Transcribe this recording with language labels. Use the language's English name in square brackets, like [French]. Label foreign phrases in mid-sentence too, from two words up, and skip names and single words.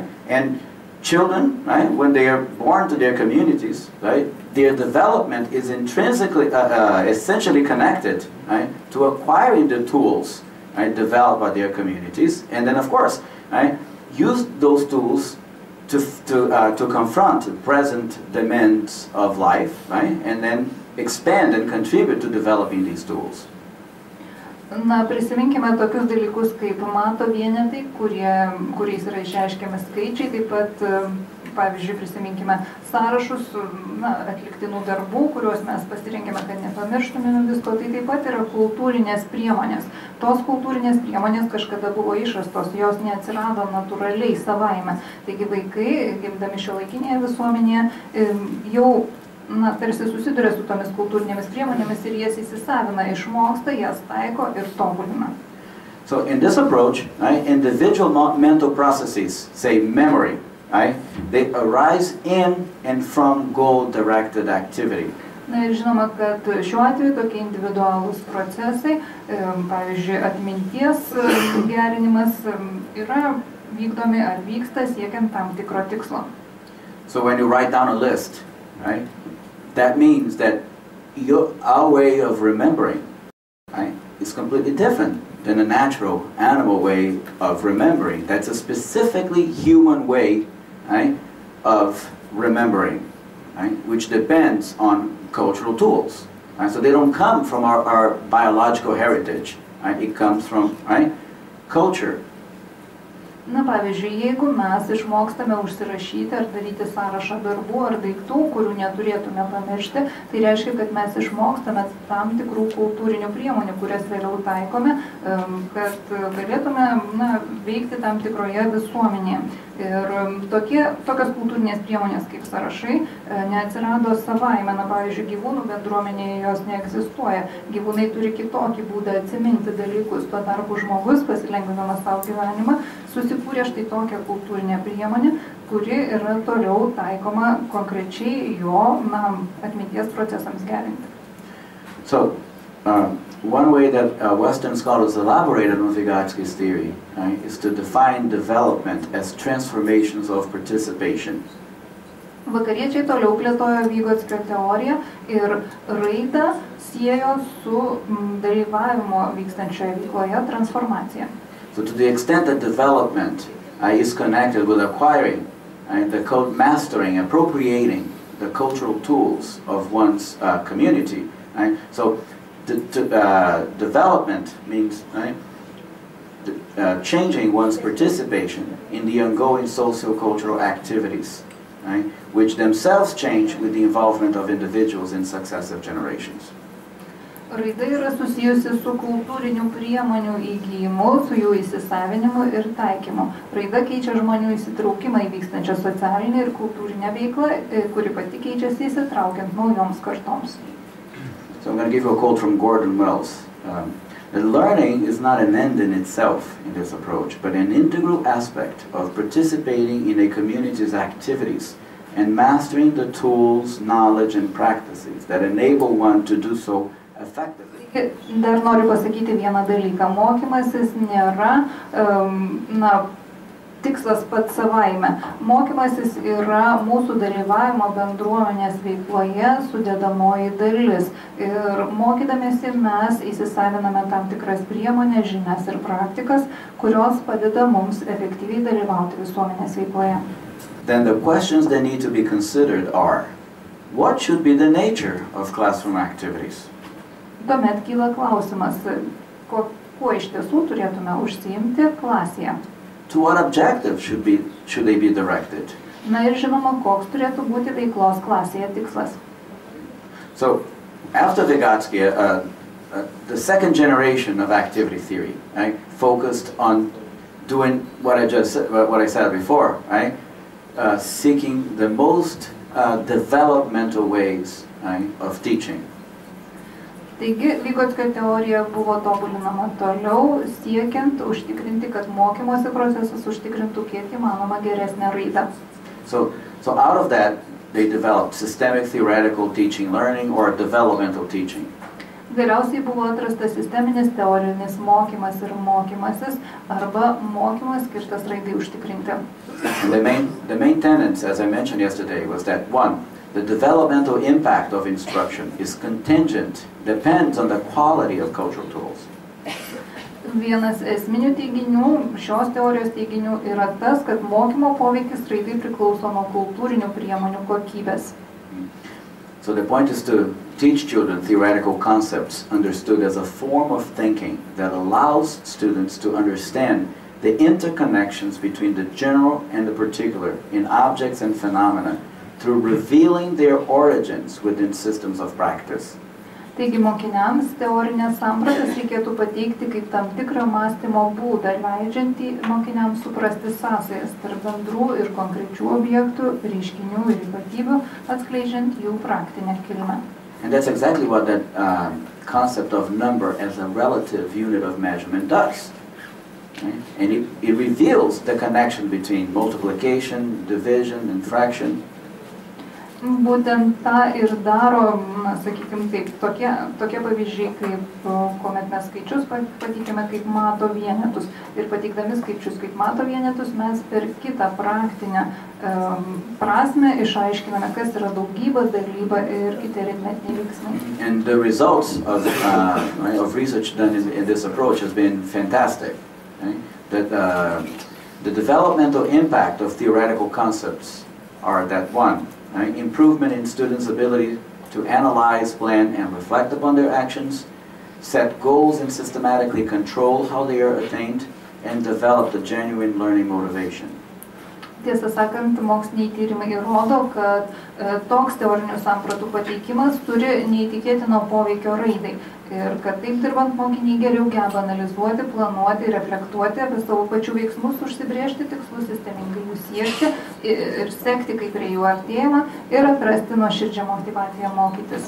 [English] And children, right, when they are born to their communities, right, their development is intrinsically, essentially connected, right, to acquiring the tools, right, developed by their communities, and then of course, right, use those tools to confront the present demands of life, right, and then expand and contribute to developing these tools. [Lithuanian] Na, prisiminkime tokius dalykus kaip mato vienetai, kuriais yra išreiškiami skaičiai, taip pat, pavyzdžiui, prisiminkime sąrašus atliktinų darbų, kuriuos mes pasirinkime, kad nepamirštumėme visko, tai taip pat yra kultūrinės priemonės. Tos kultūrinės priemonės kažkada buvo išrastos, jos neatsirado natūraliai savaime. Taigi vaikai, gimdami šiuolaikinėje visuomenėje, jau tarsi susiduria su tomis kultūrinėmis priemonėmis ir jas įsisavina, išmoksta, jas taiko ir tobulina. [English] So in this approach, right, individual mental processes, say memory, right, they arise in and from goal-directed activity. [Lithuanian] Na ir žinoma, kad šiuo atveju tokie individualūs procesai, pavyzdžiui, atminties gerinimas yra vykdomi ar vyksta siekiant tam tikro tikslo. [English] So when you write down a list, right, that means that our way of remembering, right, is completely different than a natural animal way of remembering. That's a specifically human way, right, of remembering, right, which depends on cultural tools. Right? So they don't come from our biological heritage. Right? It comes from, right, culture. [Lithuanian] Na, pavyzdžiui, jeigu mes išmokstame užsirašyti ar daryti sąrašą darbų ar daiktų, kurių neturėtume pamiršti, tai reiškia, kad mes išmokstame tam tikrų kultūrinių priemonių, kurias vėliau taikome, kad galėtume veikti tam tikroje visuomenėje. Ir tokios kultūrinės priemonės kaip sąrašai neatsirado savaime. Na, pavyzdžiui, gyvūnų bendruomenėje jos neegzistuoja. Gyvūnai turi kitokį būdą atsiminti dalykus. Tuo tarpu žmogus, pasilengvinamas savo gyvenimą, susikūrė štai tokią kultūrinę priemonę, kuri yra toliau taikoma konkrečiai jo atminties procesams gerinti. [English] So, one way that Western scholars elaborated on Vygotsky's theory, right, is to define development as transformations of participation. [Lithuanian] Vakariečiai toliau plėtojo Vygotskio teoriją ir raidą siejo su dalyvavimo vykstančioje veikloje transformacija. [English] So to the extent that development is connected with acquiring, mastering, appropriating the cultural tools of one's community, right? So development means, right, changing one's participation in the ongoing socio-cultural activities, right, which themselves change with the involvement of individuals in successive generations. [Lithuanian] Raida yra susijusi su kultūrinių priemonių įgijimu, su jų įsisavinimu ir taikymu. Raida keičia žmonių įsitraukimą į vykstančią socialinę ir kultūrinę veiklą, kuri pati keičiasi įsitraukiant naujoms kartoms. [English] So I'm going to give you a quote from Gordon Wells. That learning is not an end in itself in this approach, but an integral aspect of participating in a community's activities and mastering the tools, knowledge, and practices that enable one to do so effectively. [Lithuanian] Dar noriu pasakyti vieną dalyką. Mokymasis nėra tikslas pats savaime. Mokymasis yra mūsų dalyvavimo bendruomenės veikloje sudėdamoji dalis. Ir mokydamėsi mes įsisaviname tam tikras priemonės, žinias ir praktikas, kurios padeda mums efektyviai dalyvauti visuomenės veikloje. [English] Then the questions that need to be considered are, what should be the nature of classroom activities? [Lithuanian] Tuomet kyla klausimas, kuo iš tiesų turėtume užsiimti klasėje. [English] To what objective should they be directed? [Lithuanian] Na ir žinoma, koks turėtų būti veiklos klasėje tikslas. [English] So, after Vygotsky, the second generation of activity theory, right, focused on doing what I said before, right, seeking the most developmental ways, right, of teaching. [Lithuanian] Taigi, Vygotskio teorija buvo tobulinama toliau, siekiant užtikrinti, kad mokymosi procesas užtikrintų kiek įmanoma geresnę raidą. [English] So out of that, they developed systemic theoretical teaching learning or developmental teaching. [Lithuanian] Galiausiai buvo atrastas sisteminis teorinis mokymas ir mokymasis arba mokymas skirtas raidai užtikrinti. [English] The main tenets, as I mentioned yesterday, was that one, the developmental impact of instruction is contingent, depends on the quality of cultural tools. [Lithuanian] Vienas esminių teiginių, šios teorijos teiginių yra tas, kad mokymo poveikis raidai priklauso nuo kultūrinių priemonių kokybės. [English] So the point is to teach children theoretical concepts understood as a form of thinking that allows students to understand the interconnections between the general and the particular in objects and phenomena through revealing their origins within systems of practice. [Lithuanian] Taigi mokiniams teorinės sampratas reikėtų pateikti kaip tam tikrą mąstymo būdą, leidžiantį mokiniams suprasti sąsajas tarp bendrų ir konkrečių objektų, reiškinių ir ypatybių, atskleidžiant jų praktinę kilmę. [English] And that's exactly what that concept of number as a relative unit of measurement does. Right? And it reveals the connection between multiplication, division, and fraction. [Lithuanian] Būtent tą ir daro, sakykime, taip, tokie pavyzdžiai, kaip kuomet mes skaičius pateikėme kaip mato vienetus ir pateikdami skaičius kaip mato vienetus, mes per kitą praktinę prasme išaiškiname, kas yra daugyba, dalyba ir kiti aritmetiniai veiksmai. [English] And the results of research done in this approach has been fantastic. Right? That the developmental impact of theoretical concepts are that one, right? Improvement in students' ability to analyze, plan, and reflect upon their actions, set goals and systematically control how they are attained, and develop the genuine learning motivation. [Lithuanian] Tiesą sakant, moksliniai tyrimai rodo, kad toks teorinių sampratų pateikimas turi neįtikėtino poveikio raidai ir kad taip dirbant mokiniai geriau geba analizuoti, planuoti, reflektuoti apie savo pačių veiksmus, užsibrėžti tikslus, sistemingai jų siekti ir sekti, kaip prie jų artėjama ir atrasti nuoširdžią motyvaciją mokytis.